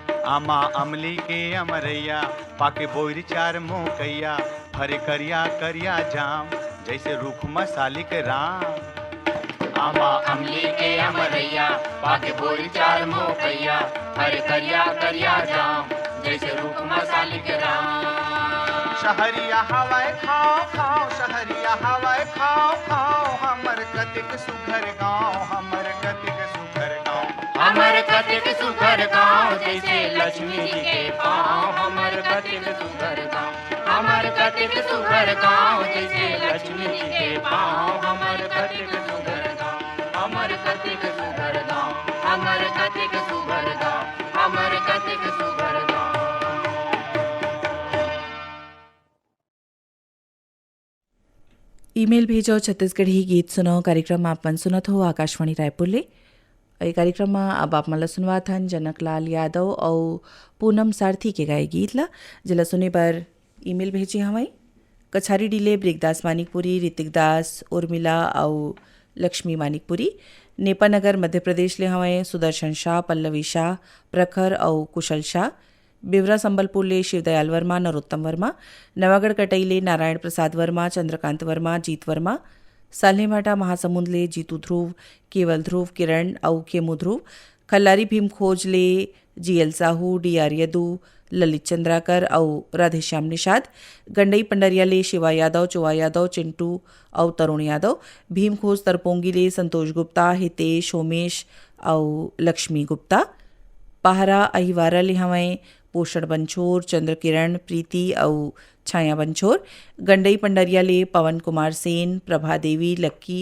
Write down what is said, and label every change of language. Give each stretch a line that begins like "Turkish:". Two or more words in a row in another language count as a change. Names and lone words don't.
Chhattisgarhi: आमा अमली के अमरैया पाके बोर चार मोकैया हरे करिया करिया जाम जैसे रूख मसाली के राम। आमा अमली के अमरैया पाके बोरी चार मोकैया हरे करिया करिया जाम जैसे रूप मसाली के राम। शहरिया हवाए खाओ खाओ शहरिया हवाए खाओ खाओ हमर कतिक सुघर गाँव हमर कतिक सुघर गाँव। हमर कतिक सुघर गाँव जैसे लक्ष्मी जी के पाँव हमर कतिक सुघर गाँव। हमर कतिक सुघर गाँव जैसे लक्ष्मी जी के पाँव हमर कतिक सुघर गाँव। हमर कतिक सुघर गाँव हमर कतिक सुघर गाँव हमर कतिक सुघर गाँव। ईमेल भेजो छत्तीसगढ़ी गीत सुनो कार्यक्रम आपन सुनत हो आकाशवाणी रायपुर ले। ये कार्यक्रम में अब आप मला सुनवात हन जनकलाल यादव और पूनम सारथी के गाए गीत ला जिला सुने पर ईमेल भेजी हमारी कछारी डीले ब्रिकदास मानिकपुरी ऋतिक दास उर्मिला और लक्ष्मी मानिकपुरी नेपानगर मध्य प्रदेश ले हमें सुदर्शन शाह पल्लवी शाह प्रखर और कुशल शाह बिवरा संबलपुर ले शिवदयाल वर्मा नरोत्तम वर्मा नवागढ़ कटई ले नारायण प्रसाद वर्मा चंद्रकांत वर्मा जीत वर्मा साल्हेमाटा महासमुंद ले जीतू ध्रुव केवल ध्रुव किरण और केमू ध्रुव खल्लारी भीम खोज ले जीएल साहू डीआर यदू ललित चंद्राकर और राधेश्याम निषाद गंडई पंडरिया ले शिवा यादव चोवा यादव चिंटू और तरुण यादव भीम खोज तरपोंगी ले संतोष गुप्ता हितेश होमेश और लक्ष्मी गुप्ता पहरा अहिवारा ले हमें पोषण बंछोर चंद्र किरण प्रीति और छाया बंछोर गंडई पंडरिया ले पवन कुमार सेन प्रभा देवी लक्की